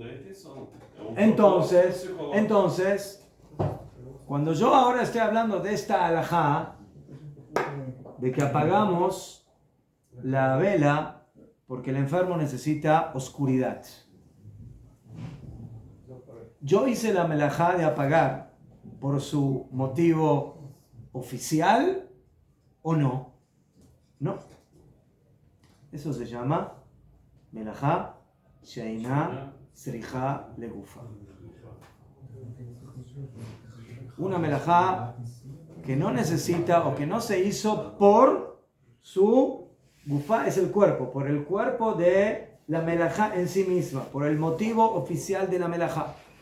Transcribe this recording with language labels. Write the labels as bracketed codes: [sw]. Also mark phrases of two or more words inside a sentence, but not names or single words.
[es] Entonces, cuando yo ahora estoy hablando de esta alajá, de que apagamos la vela porque el enfermo necesita oscuridad. Yo hice la melajá de apagar por su motivo oficial o no. No. Eso se llama [he] מלאכה שאינה צריכה לגופה. [es] Una melajá que no necesita o que no se hizo por su gufa, es el cuerpo, por el cuerpo de la melajá en sí misma, por el motivo oficial de la melajá.